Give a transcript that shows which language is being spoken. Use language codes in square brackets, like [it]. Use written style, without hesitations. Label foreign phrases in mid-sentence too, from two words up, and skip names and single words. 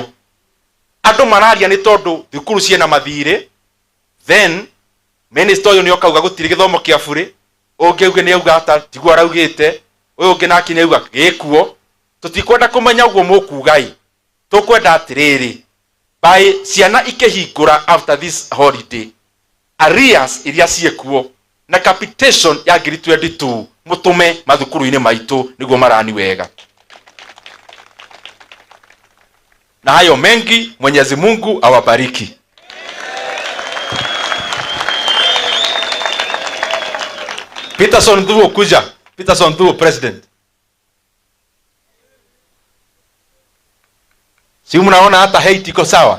[ki] Andũ mararia nĩ tondũ thukuru ciena mathirĩ, then minister ũyũ nĩ okauga gũtirĩ gĩthomo kĩa bũrĩ, ũngĩ auge nĩ auga ata tiguo araugĩte, ũyũ ũngĩ nake nĩ auga gĩkuo. Tũtikwenda kũmenya ũguo mũkugai, tũkwenda atĩrĩrĩ, by ciana ikĩhingũra [en] after this holiday, [ki] arrears iria ciĩkuo na capitation ya 2022 mũtũme mathukuru-inĩ maitũ nĩguo marani wega. [sw] Na hayo mengi, Mwenyezi Mungu awabariki. Peterson Thuo kuja. Peterson Thuo president. Si mnaona hata hate iko sawa?